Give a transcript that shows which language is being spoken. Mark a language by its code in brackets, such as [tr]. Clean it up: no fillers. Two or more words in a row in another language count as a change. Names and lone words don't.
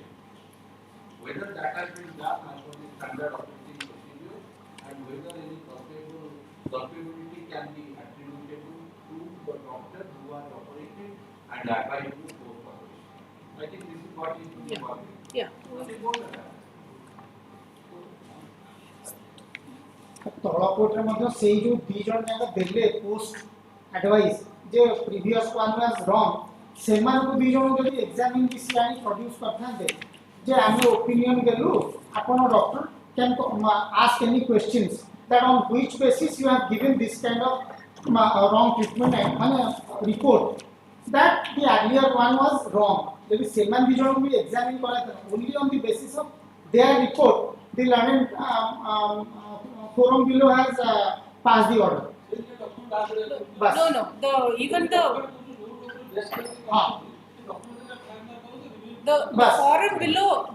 [en] Whether that has been done as per the standard operating procedure and whether any culpability can be attributable to the doctor who has operated and advised you post-operation. I think this is what is to be working. Yeah. Nothing more than that. [or] ତଳ କୋର୍ଟରେ ମଧ୍ୟ ସେଇ ଯୋଉ ଦି ଜଣ ଯାକ ଦେଲେ [en] post advice ଯେ previous one was wrong [or] ସେମାନଙ୍କୁ ଦି ଜଣ ଯଦି ଏକ୍ସାମିନ୍ କିଛି ଆଣି ପ୍ରଡ୍ୟୁସ୍ କରିଥାନ୍ତେ ଯେ ଆମେ ଓପିନିଅନ୍ ଦେଲୁ ଆପଣ [en] doctor can ask any questions that on which basis you have given this kind of wrong treatment and report that the earlier one was wrong. If [or] ସେମାନ ଦି ଜଣଙ୍କୁ ବି [en] examine କରାଇଥିଲା only on the basis of their report the learned forum below has passed the order. No. Even the forum below.